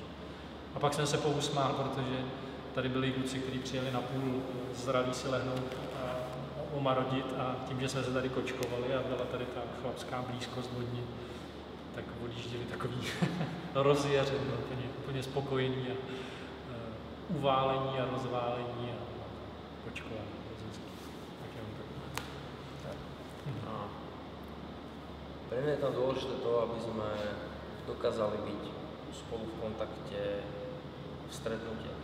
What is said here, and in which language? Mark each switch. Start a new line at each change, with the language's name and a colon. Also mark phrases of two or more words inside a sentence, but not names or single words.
Czech: A pak jsem se pousmál, protože tady byli kluci, kteří přijeli na půl zralí si lehnout a omarodit a tím, že jsme se tady kočkovali a byla tady ta chlapská blízkost vodní, tak odjížděli takový rozjaření, úplně spokojení a uválení a rozválení a kočkování.
Slovak: Tak mne je tam dôležité to, aby sme dokázali byť spolu v kontakte, v stretnutiach.